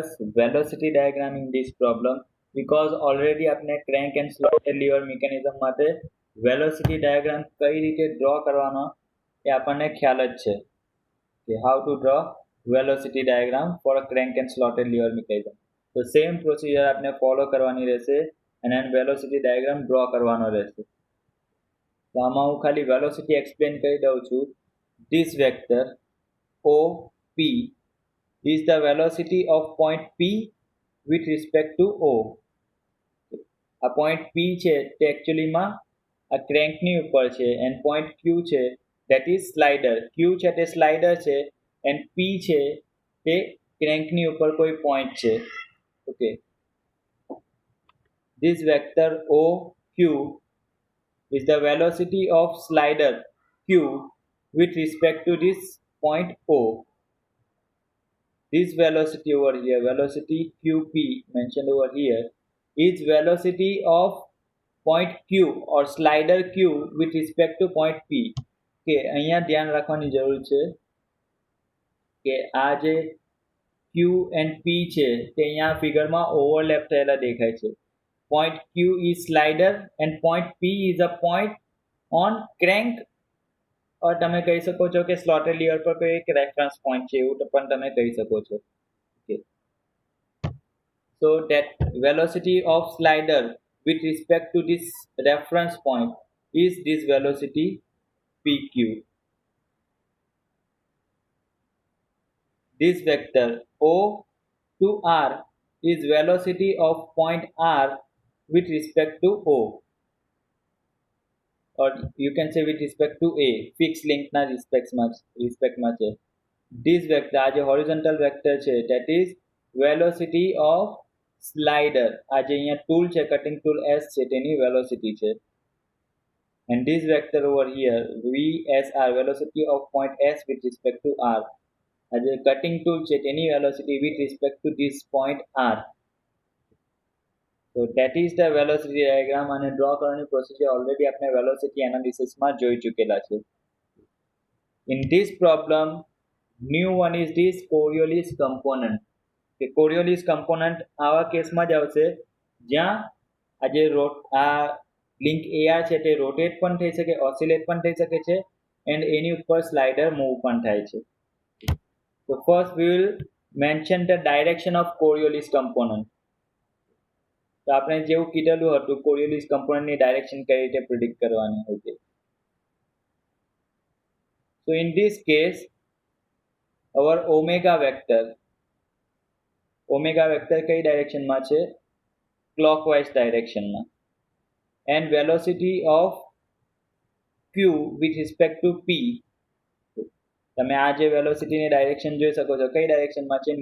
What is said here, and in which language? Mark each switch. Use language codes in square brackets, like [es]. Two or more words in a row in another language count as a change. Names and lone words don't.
[en] velocity diagram in this problem because already [gu] આપણે [en] crank and slotted lever mechanism [gu] માટે [en] velocity diagram [gu] કઈ રીતે ડ્રો કરવાનો એ આપણને ખ્યાલ જ છે. [en] Okay, how to draw velocity diagram for a crank and slotted lever mechanism. So same procedure [gu] આપણે follow કરવાની રહેશે અને [en] velocity diagram draw [gu] કરવાનો રહેશે. તો આમાં હું ખાલી [en] velocity explain [gu] કરી દઉં છું. [en] This vector OP is the velocity of point P with respect to O. [gu] આ [en] point P [gu] છે તે actuallyમાં આ crankની ઉપર છે [en] and point Q [gu] છે [en] that is slider. [gu] Q છે તે slider છે [en] and P [gu] છે તે crankની ઉપર કોઈ point છે. [en] Okay. This vector OQ is the velocity of slider Q with respect to this point O. This velocity over here, velocity QP mentioned over here, is velocity of point Q or slider Q with respect to point P. [gu] Okay, અહીંયા ધ્યાન રાખવાની જરૂર છે કે આ જે Q and P છે તે અહીંયા ફિગરમાં ઓવરલેપ થયેલા દેખાય છે. [en] Point Q is slider and point P is a point on crank, or [gu] તમે કહી શકો છો કે [en] slotted lever [gu] પર કોઈ એક [en] reference point [gu] છે એવું પણ તમે કહી શકો છો. [en] Okay. So that velocity of slider with respect to this reference point is this velocity PQ. This vector O to R is velocity of point R with respect to O, or you can say with respect to A. Fixed link [gu] na respect માં છે. [en] This vector [gu] આ જે [en] horizontal vector છે that is velocity of slider. [gu] આ જે અહીંયા tool છે [en] cutting tool S [gu] છે તેની velocity છે. [en] And this vector over here VSR, velocity of point S with respect to R. [gu] આ જે cutting tool છે તેની velocity [en] with respect to this point R. So that is the velocity diagram [gu] અને draw કરવાની procedure already આપણે [en] velocity analysis [gu] માં જોઈ ચૂકેલા છે. [en] In this problem, new one is this Coriolis component. [gu] કે [en] Coriolis component [gu] આવા કેસમાં જ આવશે જ્યાં આ જે [en] link AR [gu] છે તે rotate પણ થઈ શકે, oscillate પણ થઈ શકે છે and એની ઉપર slider move પણ થાય છે. [en] So first we will mention the direction of Coriolis component. [gu] તો આપણે જેવું કીધેલું હતું [en] Coriolis component [gu] ની direction કઈ રીતે predict કરવાની હોય છે. [en] So in this case our omega vector [gu] કઈ ડાયરેક્શનમાં છે? [en] clockwise directionમાં. and velocity of Q with respect to P, [gu] તમે આ જે [en] velocityની direction [gu] જોઈ શકો છો, કઈ ડાયરેક્શનમાં છે?